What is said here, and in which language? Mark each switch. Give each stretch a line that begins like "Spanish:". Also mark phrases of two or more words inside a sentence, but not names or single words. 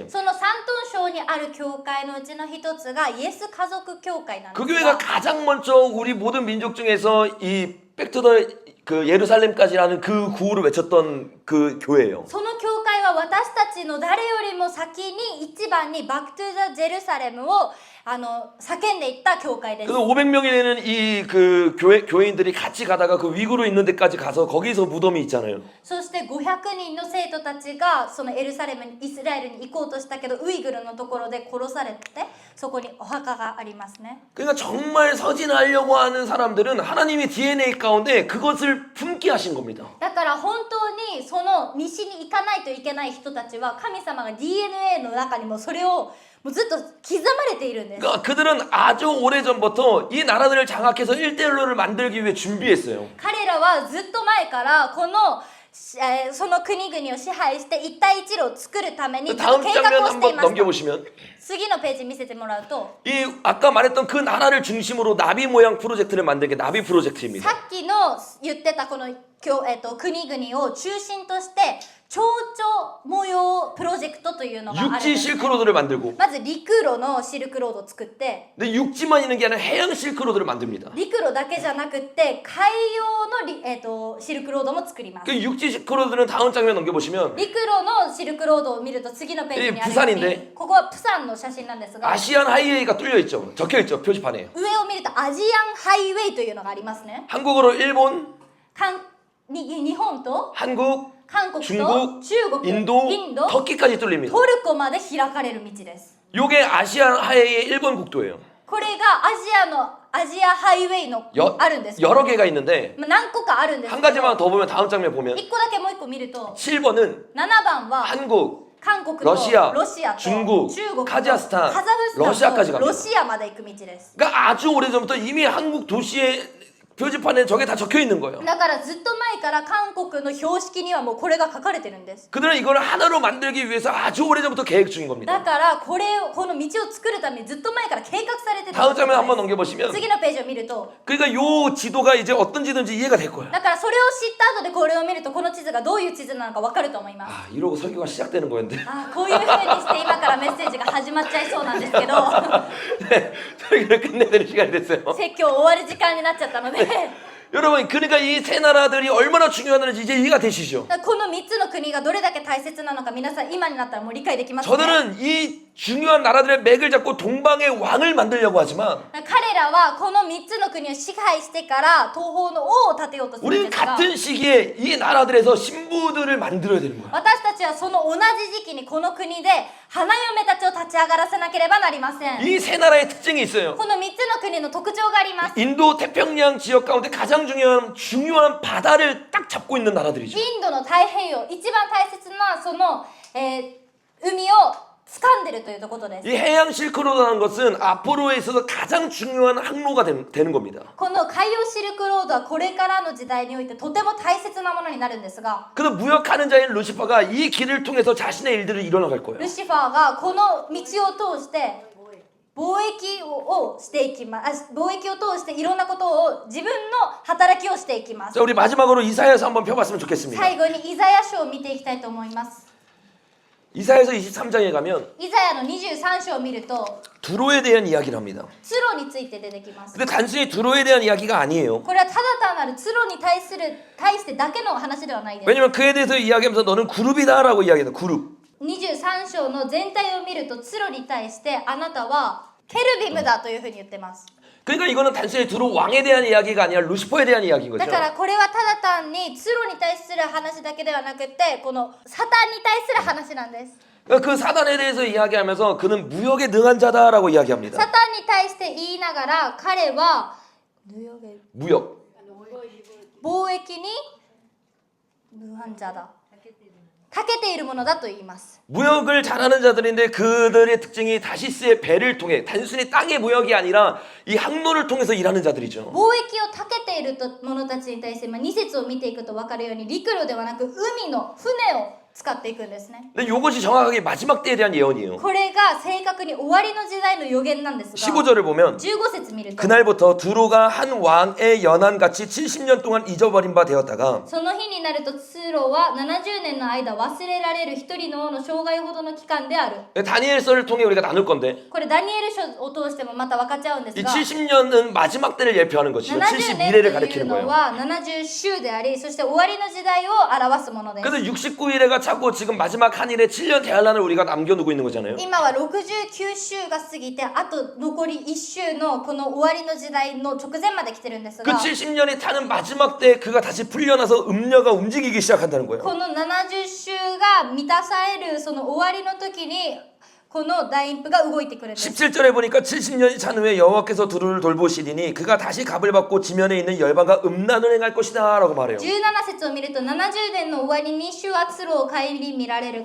Japanese: その山東省にある教会のうちの一つがイエス家族教会なんで
Korean: 그
Japanese: す
Korean: 교회가
Japanese: が
Korean: 가장 먼저 우리 모든 민족 중에서 이
English: back to the
Korean: 그 예루살렘까지라는 그 구호를 외쳤던 그 교회예요.
Japanese: その教会は私たちの誰よりも先に一番に
English: back to the Jerusalem
Japanese: を叫んでいった教会です
Korean: 그래서 500명이 되는 이 그 교회인들이 같이 가다가 그 위구르 있는 데까지 가서 거기서 무덤이 있잖아요.
Japanese: そして500人の生徒たちがそのエルサレムにイスラエルに行こうとしたけどウイグルのところで殺されてそこにお墓がありますね
Korean: 그러니까 정말 서진하려고 하는 사람들은 하나님이 DNA 가운데 그것을 품게 하신 겁니다.
Japanese: だから本当にその西に行かないといけない人たちは神様が DNA の中にもそれをもうずっと刻まれているんです
Korean: 그러니까 그들은 아주 오래전부터 이 나라들을 장악해서 1대1로를 만들기 위해 준비했어요.
Japanese: 彼らはずっと前からこのその国々を支配して一帯一路を作るためにずっと
Korean: 다음
Japanese: 計画
Korean: 장면
Japanese: をしてい
Korean: 한번
Japanese: ました
Korean: 넘겨보시면
Japanese: 次のページ見せてもらうと
Korean: 이 아까 말했던 그 나라를 중심으로 나비 모양 프로젝트를 만든 게 나비 프로젝트입니다.
Japanese: さっきの言ってたこの国々を中心として蝶々模様プロジェクトというのがあるんで
Korean: 육지
Japanese: す
Korean: 실크로드를 만들고
Japanese: まず陸路のシルクロードを作って
Korean: 근데 육지만 있는 게 아니라 해양 실크로드를 만듭니다.
Japanese: 陸路だけじゃなくって海洋のシルクロードも作ります
Korean: 그 육지 실크로드는 다음 장면 넘겨보시면
Japanese: 陸路のシルクロードを見ると次のページにあるよう
Korean: 부산인데
Japanese: にここはプサンの写真なんですが
Korean: 아시안 하이웨이가 뚫려 있죠. 적혀 있죠. 표지판에.
Japanese: 上を見るとアジアンハイウェイというのがありますね
Korean: 한국어로 일본,
Japanese: 日本と
Korean: 한국,
Japanese: 韓国と
Korean: 중국,
Japanese: 中国
Korean: 인도, 터키까지 뚫립니다.
Japanese: トルコまで開かれる道です
Korean: 요게 아시안 하이웨이의 일본 국도예요.
Japanese: これがアジアのアジアハイウェイの あるんです。
Korean: 여러 개가 있는데
Japanese: 何個かあるんですけ
Korean: 한
Japanese: ど、
Korean: 가지만 더 보면 다음 장면 보면
Japanese: 1個だけもう1個見ると
Korean: 7번은
Japanese: 7番は
Korean: 한국,
Japanese: 韓国と
Korean: 러시아,
Japanese: ロシアと
Korean: 중국,
Japanese: 中国と
Korean: 카자흐스탄,
Japanese: カザフスタン
Korean: 러시아까지
Japanese: と
Korean: 갑니다.
Japanese: ロシアまで行く道です。
Korean: 그러니까 아주 오래전부터 이미 한국 도시의 표지판에 저게 다 적혀 있는 거예요.
Japanese: だからずっと前から韓国の標識にはもうこれが書かれてるんです。
Korean: 그들은 이걸 하나로 만들기 위해서 아주 오래전부터 계획 중인
Japanese: だ
Korean: 겁니다.
Japanese: からこの道を作るためにずっと前から計画されてた
Korean: 다음 장면
Japanese: ん
Korean: 한번
Japanese: です。
Korean: 넘겨보시면
Japanese: 次のページを見ると、
Korean: 그러니까 요 지도가 이제 어떤 지도인지 이해가 될 거야.
Japanese: だからそれを知った後でこれを見るとこの地図がどういう地図なのか分かると思います。
Korean: 아 이러고 설교가 시작되는 거였는데
Japanese: あ、こういう風にして今からメッセージが始まっちゃいそうなんですけど
Korean: 네, 설교를 끝내야 되는 시간이 됐어요.
Japanese: 説教終わる時間になっちゃったので
Korean: 여러분 그러니까 이 세 나라들이 얼마나 중요한지 이제 이해가 되시죠?
Japanese: この3つの国がどれだけ大切なのか皆さん今になったらもう理解できますね。
Korean: 저들은 이 중요한 나라들의 맥을 잡고 동방의 왕을 만들려고 하지만
Japanese: 彼らはこの3つの国を支配してから東方の王を建てようとするん
Korean: 우리는
Japanese: ですが、
Korean: 같은 시기에 이 나라들에서 신부들을 만들어야 되는 거야.
Japanese: 私たちはその同じ時期にこの国で花嫁たちを立ち上がらせなければなりません。
Korean: 이 세 나라의 특징이 있어요.
Japanese: この3つの国の特徴があります。
Korean: 인도 태평양 지역 가운데 가장 중요한 바다를 딱 잡고 있는 나라들이죠.
Japanese: インドの太平洋一番大切なその、海を掴んでるということです。
Korean: 이 해양 실크로드라는 것은 앞으로에 있어서 가장 중요한 항로가 되는 겁니다.
Japanese: この海洋シルクロードはこれからの時代においてとても大切なものになるんですが、
Korean: 그래서 무역하는 자인 루시퍼가 이 길을 통해서 자신의 일들을 이뤄나갈 거예요.
Japanese: ルシファーがこの道を通して貿易をしていきます貿易を通していろんなことを自分の働きをしていきます。
Korean: 자, 우리 마지막으로 이사야서 한번 펴봤으면 좋겠습니다.
Japanese: 最後にイザヤ書を見ていきたいと思います。
Korean: 이사야서 23장에 가면
Japanese: イザヤの23章を見ると
Korean: 두로에 대한 이야기를 합니다.
Japanese: ツロについて出てきます。
Korean: 근데 단순히 두로에 대한 이야기가 아니에요.
Japanese: これはただ単なるツロに対してだけの話ではないです。
Korean: 왜냐면 그에 대해서 이야기하면서 너는 그룹이다라고 이야기해요. 그룹.
Japanese: 23 章の全体を見るとツロに対してあなたはケルビムだというふうに言ってます。
Korean: 그러니까 이거는 단순히 두로 왕에 대한 이야기가 아니라 루시퍼에 대한 이야기인 거죠.
Japanese: だからこれはただ単にツロに対する話だけではなくてこのサタンに対する話なんです。
Korean: 그 사단에 대해서 이야기하면서 그는 무역에 능한 자다라고 이야기합니다.
Japanese: サタンに対して言いながら彼は
Korean: 무역.
Japanese: 貿易に無反者だ長けているものだと言います。
Korean: 무역을 잘하는 자들인데 그들의 특징이 다시스의 배를 통해 단순히 땅의 무역이 아니라 이 항로를 통해서 일하는 자들이죠.
Japanese: 貿易を長けている者たちに対して2節を見ていくと分かるように陸路ではなく海の船を使っていくんですね。
Korean: 근데 이것이 정확하게 마지막 때에 대한 예언이에요.
Japanese: これが正確に終わりの時代の予言なんですが
Korean: 15절을 보면
Japanese: 15 節見ると
Korean: 그날부터 두로가 한 왕의 연한같이 70년 동안 잊어버린 바 되었다가
Japanese: その日になるとツロは70年の間忘れられる一人の王の生涯ほどの期間である。
Korean: 다니엘서를 통해 우리가 나눌 건데
Japanese: これダニエル書を通してもまた分かっちゃうんです
Korean: 이
Japanese: が
Korean: 70년은 마지막 때를 예표하는 것이죠.
Japanese: 70 70 年
Korean: 미래를
Japanese: という
Korean: 가리키는
Japanese: の
Korean: 거예요.
Japanese: は70週でありそして終わりの時代を表すものです。
Korean: 그래서 69일에가 차고 지금 마지막 한 일에 7년 대한란을 우리가 남겨두고 있는 거잖아요.
Japanese: 今は69週が過ぎてあと残り1週のこの終わりの時代の直前まで来てるんです
Korean: 그
Japanese: が
Korean: 70년이 타는 마지막 때 그가 다시 풀려나서 음녀가 움직이기 시작한다는 거예요.
Japanese: この70週が満たされるその終わりの時にこの大音符が動いてくるんです。
Korean: 17절에 보니까 70년이 찬 후에 여호와께서 두루를 돌보시리니 그가 다시 갑을 받고 지면에 있는 열방과 음란을 행할 것이다 라고 말해요.
Japanese: 17 節を見ると70年の終わりに主はツロを顧みられる。